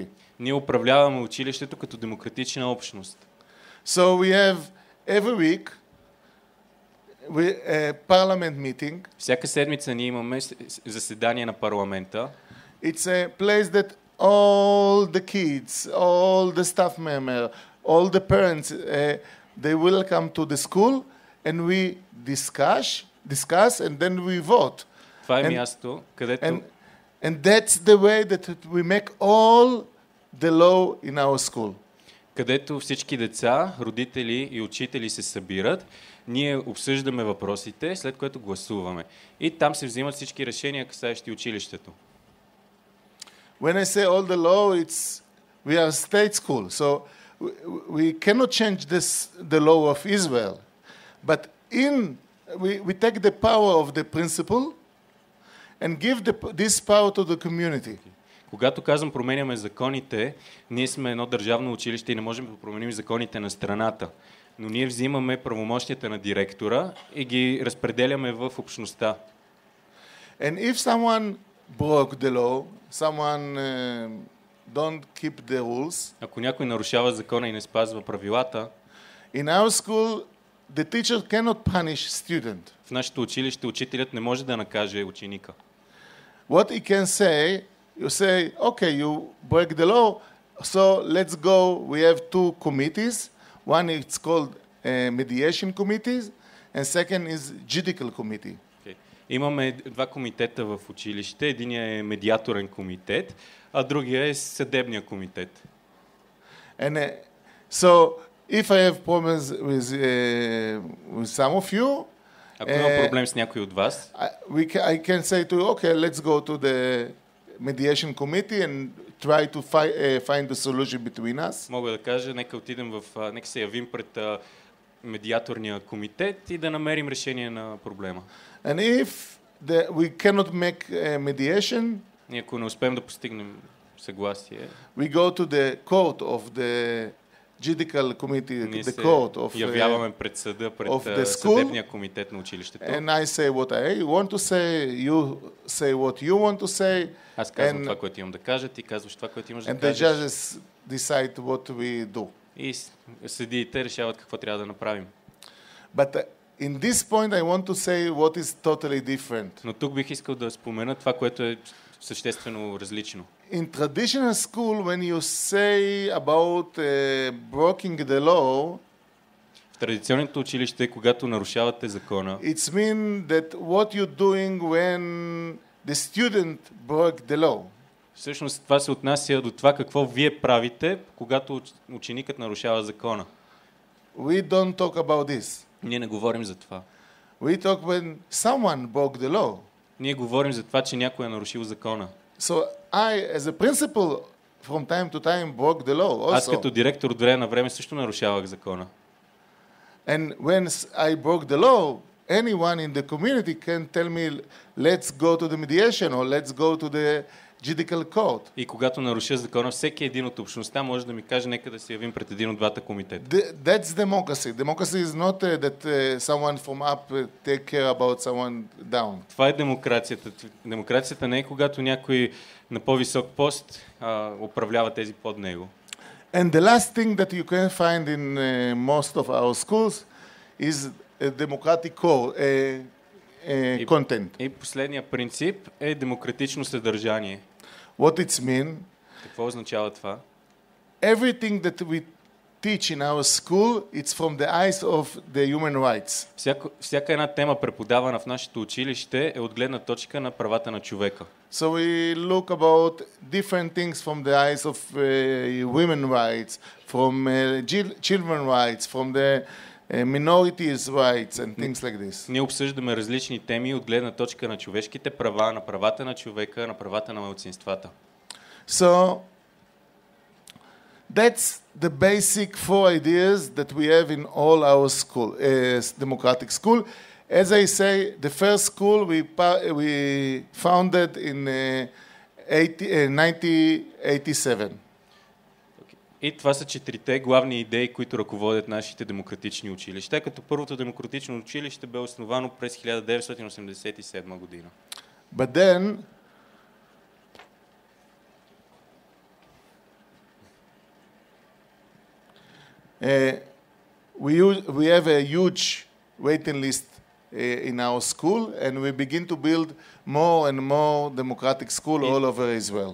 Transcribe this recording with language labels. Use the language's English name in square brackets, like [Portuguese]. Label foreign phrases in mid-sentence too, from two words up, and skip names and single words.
[Bulgarian] Ние управляваме училището като демократична общност. [English] So we have every week a parliament meeting. [Bulgarian] Всяка седмица ние имаме заседание на парламента. [English] It's a place that all the kids, all the staff members, all the parents, they will come to the school and we discuss and then we vote. [Bulgarian] Това е място, където... [English] And that's the way that we make all the law in our school. [Bulgarian] Където всички деца, родители и учители се събират, ние обсъждаме въпросите, след което гласуваме. И там се взимат всички решения, касаещи училището. [English] When I say all the law, we are a state school, so we cannot change the law of Israel. But we take the power of the principal and give this power to the community. [Bulgarian] Когато казвам променяме законите, ние сме едно държавно училище и не можем да променим законите на страната. Но ние взимаме правомощията на директора и ги разпределяме в общността. [English] And if someone broke the law, someone don't keep the rules. [Bulgarian] Ако някой нарушава закона и не спазва правилата, [English] in our school the teacher cannot punish student. [Bulgarian] В нашето училище учителят не може да накаже ученика. [English] What he can say, you say, okay, you break the law, so let's go. We have two committees. One is called mediation committees, and second is judicial committee. Okay. [Bulgarian] Имаме два комитета в училище. Единият е медиаторен комитет, а другия е съдебния комитет. [English] And so if I have problems with some of you, [Bulgarian] Ако има проблем с някой от вас, [English] I can say to you, okay, let's go to the mediation committee and try to find the solution between us. [Bulgarian] мога да кажа, нека се явим пред медиаторния комитет и да намерим решение на проблема. [English] And if we cannot make a mediation, [Bulgarian] и ако не успеем да постигнем съгласие, [English] we go to the court of the judicial committee, the court of [Bulgarian] явяваме пред съда, пред съдебния комитет на училището. [English] And I say what I want to say, you say what you want to say. [Bulgarian] Аз казвам това, което имам да кажа, ти казваш това, което имаш да кажеш. [English] And the judges decide what we do. [Bulgarian] И съдиите решават какво трябва да направим. [English] But in this point I want to say what is totally different. [Bulgarian] Но тук бих искал да спомена това, което е съществено различно. [English] In traditional school, when you say about breaking the law, [Bulgarian] в традиционното училище, когато нарушавате закона, [English] it means that what you're doing when the student broke the law. [Bulgarian] Всъщност това се отнася до това какво вие правите, когато ученикът нарушава закона. [English] We don't talk about this. [Bulgarian] Ние не говорим за това. [English] We talk when someone broke the law. [Bulgarian] Ние говорим за това, че някой е нарушил закона. [English] So I, as a principal, from time to time broke the law also. [Bulgarian] Аз като директор от време на време също нарушавах закона. [English] And when I broke the law, anyone in the community can tell me, let's go to the mediation or let's go to the judicial court. [Bulgarian] И когато наруша закона, всеки един от общността може да ми каже, нека да се явим пред един от двата комитета. [English] That's democracy. Democracy is not that someone from up take care about someone down. [Bulgarian] Това е демокрацията. Демокрацията не е когато някой на по-висок пост управлява тези под него. [English] And the last thing that you can find in most of our schools is a democratic content. [Bulgarian] И последният принцип е демократично съдържание. [English] What it mean? [Bulgarian] Какво означава това? [English] Everything that we teach in our school, it's from the eyes of the human rights. [Bulgarian] Всяка една тема, преподавана в нашето училище, е от гледна точка на правата на човека. [English] So we look about different things from the eyes of women rights, from children rights, from the minorities rights and things like this. [Bulgarian] Ние обсъждаме различни теми от гледна точка на човешките права, на правата на човека, на правата на малцинствата. [English] So that's the basic four ideas that we have in all our school, democratic school. As I say, the first school we founded in 1987. [Bulgarian] И това са четирите главни идеи, които ръководят нашите демократични училища, като първото демократично училище бе основано през 1987 година. [English] But then we have a huge waiting list in our school, and we begin to build more and more democratic school all over Israel.